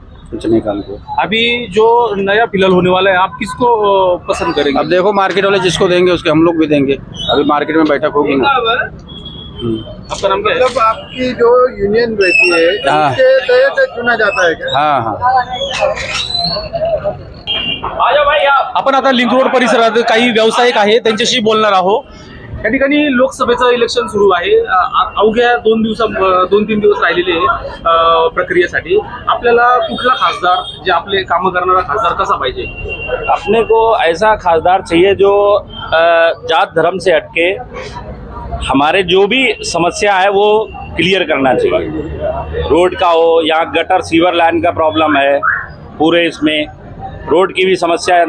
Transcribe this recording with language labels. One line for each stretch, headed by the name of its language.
Hindi: कुछ नहीं काम किया। अभी जो नया फिलहाल होने वाला है, आप किसको पसंद करेंगे? अब देखो, मार्केट वाले जिसको देंगे उसके हम लोग भी देंगे। अभी मार्केट में बैठक होगी ना। आपका नाम क्या है? मतलब आपकी जो यूनियन रहती है उसके तहत चुना जाता है क्या? हाँ हाँ।
Marathi: आपण आता लिंक रोड परिसरात काही व्यावसायिक आहे त्यांच्याशी बोलणार आहोत। या ठिकाणी लोकसभेचं इलेक्शन सुरू आहे, अवघ्या 2-3 दिवस राहिलेले प्रक्रियेसाठी। आपल्याला कुठला खासदार, जे आपले काम करणारा खासदार कसा पाहिजे?
Hindi: अपने को ऐसा खासदार चाहिए जो जात धर्म से हटके हमारे जो भी समस्या है वो क्लियर करना चाहिए। रोड का हो, यहाँ गटर सीवर लाइन का प्रॉब्लम है पूरे, इसमें रोड की भी समस्या है।